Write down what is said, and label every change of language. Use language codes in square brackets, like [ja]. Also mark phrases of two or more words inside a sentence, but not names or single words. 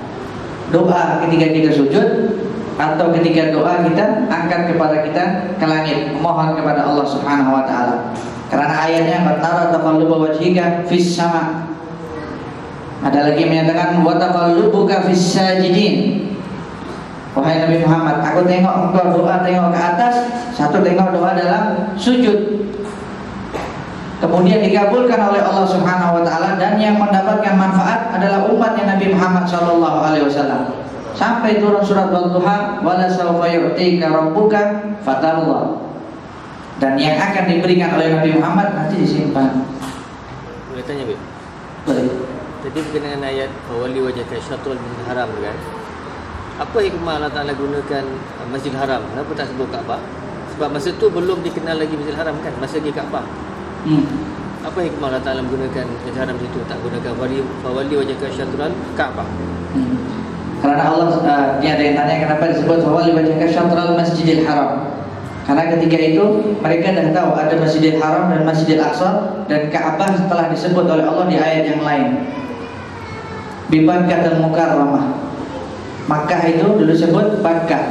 [ms] Doa ketika kita sujud, atau ketika doa kita angkat kepada kita ke langit, mohon kepada Allah [ar] سبحانه وتعالى. [ms] Karena ayatnya, [ar] "فنرى تقلب وجهك في السماء." [ms] Ada lagi menyatakan, [ar] "وتقلبك في الساجدين." [ms] Wahai Nabi Muhammad, aku tengok engkau doa tengok ke atas, satu tengok doa dalam sujud. Kemudian dikabulkan oleh Allah [ar] سبحانه وتعالى, [ms] dan yang mendapatkan manfaat adalah umatnya Nabi Muhammad [ar] صلى الله عليه وسلم. [ms] Sampai turun surat Wadduha, [ar] "ولسوف يعطيك ربك فترضى." [ms] Dan yang akan diberikan oleh Nabi Muhammad nanti disimpan. Boleh tanya, Bib? Boleh. Tadi berkenaan dengan ayat [ar] فول وجهك شطر المسجد الحرام [ms] kan? Apa hikmah Allah Ta'ala gunakan Masjidil Haram? Kenapa tak sebut Kaabah? Sebab masa tu belum dikenal lagi Masjidil Haram kan? Masa lagi Kaabah. Apa hikmah Allah Ta'ala menggunakan Masjidil Haram situ? Tak gunakan [ar] فول وجهك شطر الكعبة? [ms] Karena Allah, ini ada yang tanya kenapa disebut [ar] فول وجهك شطر المسجد الحرام. [ms] Karena ketika itu mereka dah tahu ada Masjidil Haram dan Masjidil Aqsa, dan Ka'bah telah disebut oleh Allah di ayat yang lain. [ar] ببكة المكرمة. [ms] Makkah itu dulu sebut Bakkah.